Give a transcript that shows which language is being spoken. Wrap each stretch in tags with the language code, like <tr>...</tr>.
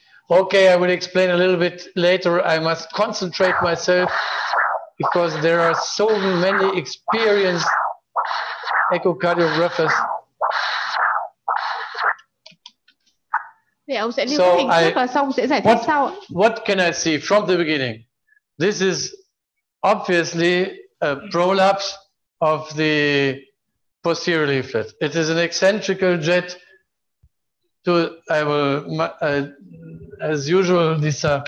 <en>Okay, I will explain a little bit later. I must concentrate myself because there are so many experienced echocardiographers.</en> <vi>Thì ông sẽ lưu hình trước và xong sẽ giải thích sau.</vi> <en>What can I see from the beginning? This is obviously a prolapse of the posterior leaflet. It is an eccentrical jet. I will, as usual, this.</en>